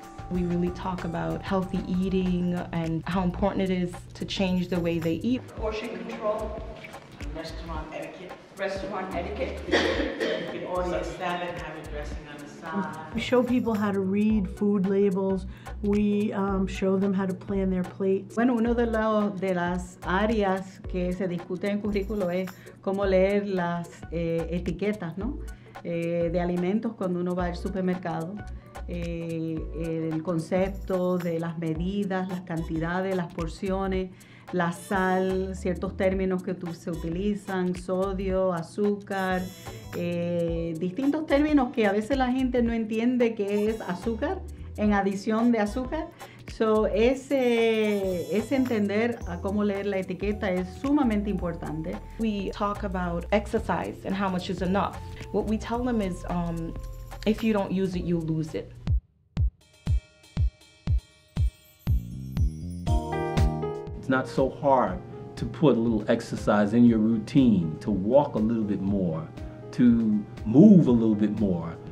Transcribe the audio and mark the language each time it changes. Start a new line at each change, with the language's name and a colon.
English: We really talk about healthy eating and how important it is to change the way they eat. Portion control. Restaurant etiquette. Restaurant etiquette. You can order a salad and have it dressing on the side. We show people how to read food labels. We show them how to plan their plates.
Spanish: Bueno, uno de las áreas que se discute en currículo es cómo leer las etiquetas, ¿no? De alimentos cuando uno va al supermercado. El concepto de las medidas, las cantidades, las porciones, la sal, ciertos términos que se utilizan, sodio, azúcar, distintos términos que a veces la gente no entiende que es azúcar en adición de azúcar. So, ese entender a cómo leer la etiqueta es sumamente importante.
English: We talk about exercise and how much is enough. What we tell them is, if you don't use it, you lose it. It's not so hard to put a little exercise in your routine, to walk a little bit more, to move a little bit more.